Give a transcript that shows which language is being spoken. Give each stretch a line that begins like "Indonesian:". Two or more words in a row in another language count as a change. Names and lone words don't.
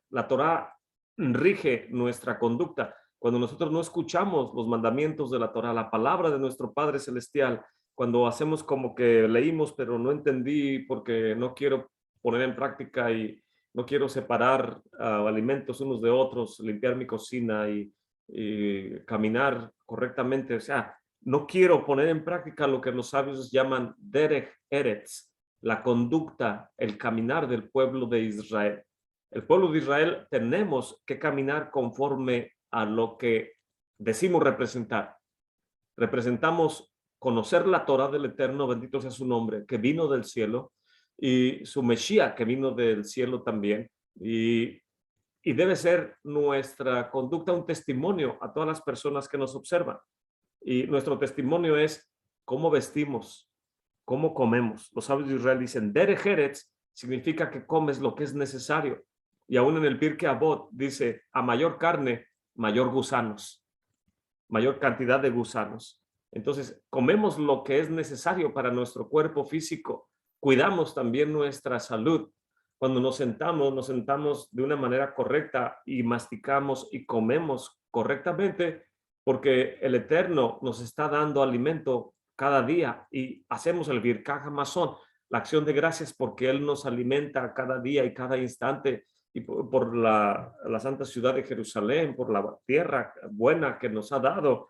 Spanish: La Torah rige nuestra conducta. Cuando nosotros no escuchamos los mandamientos de la Torah, la palabra de nuestro Padre Celestial, cuando hacemos como que leímos, pero no entendí porque no quiero poner en práctica y no quiero separar alimentos unos de otros, limpiar mi cocina y caminar correctamente, o sea, no quiero poner en práctica lo que los sabios llaman
Hebrew: דרך ארץ,
Spanish: la conducta, el caminar del pueblo de Israel. El pueblo de Israel tenemos que caminar conforme a lo que decimos representar. Representamos conocer la Torah del Eterno, bendito sea su nombre, que vino del cielo, y su Mesías, que vino del cielo también, y debe ser nuestra conducta un testimonio a todas las personas que nos observan. Y nuestro testimonio es cómo vestimos, cómo comemos. Los sabios de Israel dicen,
Hebrew: דרך ארץ
Spanish: significa que comes lo que es necesario. Y aún en el Pirkei Avot dice, a mayor carne, mayor gusanos, mayor cantidad de gusanos. Entonces, comemos lo que es necesario para nuestro cuerpo físico. Cuidamos también nuestra salud. Cuando nos sentamos de una manera correcta y masticamos y comemos correctamente, porque el Eterno nos está dando alimento cada día y hacemos el
Hebrew: ברכת המזון,
Spanish: la acción de gracias, porque Él nos alimenta cada día y cada instante, y por la santa ciudad de Jerusalén, por la tierra buena que nos ha dado.